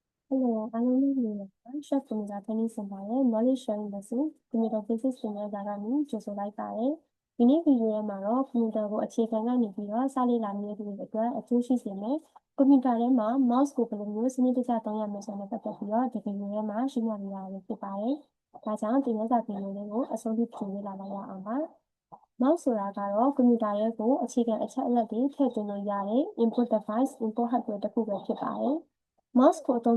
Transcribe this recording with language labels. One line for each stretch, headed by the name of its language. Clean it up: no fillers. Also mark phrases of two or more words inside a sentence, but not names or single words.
English: Hello, alumni chef
Burmese: ကိုနေတာဖိနေစင်ပါတယ်
English: knowledge sharing lesson computer basics
Burmese: သင်ခန်းစာကနေကြိုဆိုလိုက်ပါတယ်ဒီနေ့ဗီဒီယိုထဲမှာတော့ computer ကိုအခြေခံကနေပြီးတော့စလေ့လာနေတဲ့သူတွေအတွက်အကျိုးရှိစေမယ် computer ထဲမှာ mouse ကိုဘယ်လိုမျိုးစနစ်တကျသုံးရမလဲဆိုတဲ့ပတ်သက်ပြီးတော့ဒီဗီဒီယိုထဲမှာရှ င်းပြပေးတာဖြစ်ပါတယ်ဒါကြောင့်သင်ခန်းစာဗီဒီယိုလေးကိုအဆုံးထိကြည့်လေ့လာလိုက်ရအောင်ပါ mouse ဆိုတာကတော့ computer ရဲ့ကိုအခြေခံအချက်အလက်တွေထည့်သွင်းလို့ရတဲ့
English: input device input hardware
Burmese: တစ်ခုပဲဖြစ်ပါတယ်mouse ကိုအသုံး